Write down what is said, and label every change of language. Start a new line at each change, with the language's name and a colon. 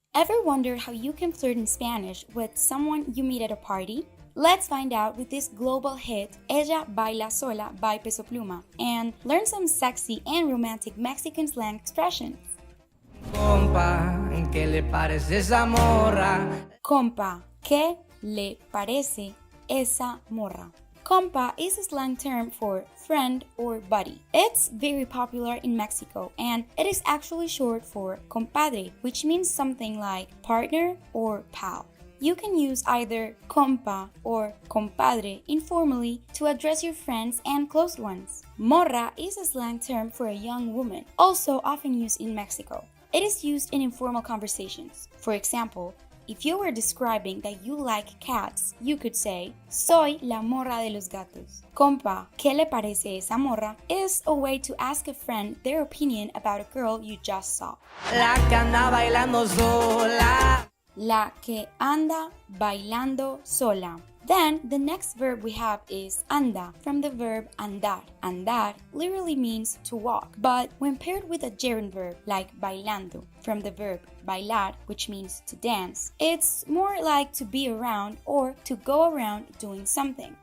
English: Ever wondered how you can flirt in Spanish with someone you meet at a party? Let's find out with this global hit, Ella Baila Sola by Peso Pluma, and learn some sexy and romantic Mexican slang expressions.
Spanish: Compa, ¿qué le parece esa morra? Compa, ¿qué le parece esa morra?
English: Compa is a slang term for friend or buddy. It's very popular in Mexico and it is actually short for compadre, which means something like partner or pal. You can use either compa or compadre informally to address your friends and close ones. Morra is a slang term for a young woman, also often used in Mexico. It is used in informal conversations. For example, if you were describing that you like cats, you could say,
Spanish: soy la morra de los gatos. Compa, ¿qué le parece esa morra?
English: Is a way to ask a friend their opinion about a girl you just saw.
Spanish: La que anda bailando sola. La que anda bailando sola.
English: Then, the next verb we have is anda, from the verb andar. Andar literally means to walk, but when paired with a gerund verb like bailando, from the verb bailar, which means to dance, it's more like to be around or to go around doing something.